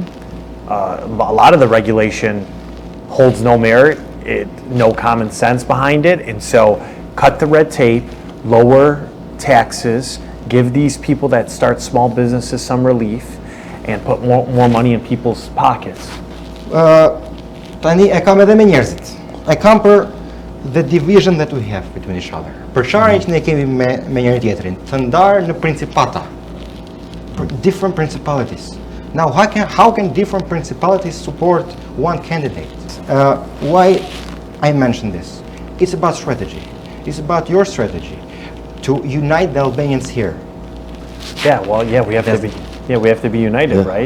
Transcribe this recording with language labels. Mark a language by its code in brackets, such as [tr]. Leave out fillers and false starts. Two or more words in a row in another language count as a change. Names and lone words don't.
[en] A lot of the regulation holds no merit. No common sense behind it, and so cut the red tape, lower taxes, give these people that start small businesses some relief, and put more money in people's pockets. [sq] Tani e kam edhe me njerëzit. E kam për [en] the division that we have between each other. [sq] Përçarje që ne kemi me njëri tjetrin, të ndarë në principata. [en] different principalities. Now, how can different principalities support one candidate? Why I mention this? It's about strategy. It's about your strategy to unite the Albanians here. Yeah, well, yeah, we have to be. Yeah, we have to be united, right?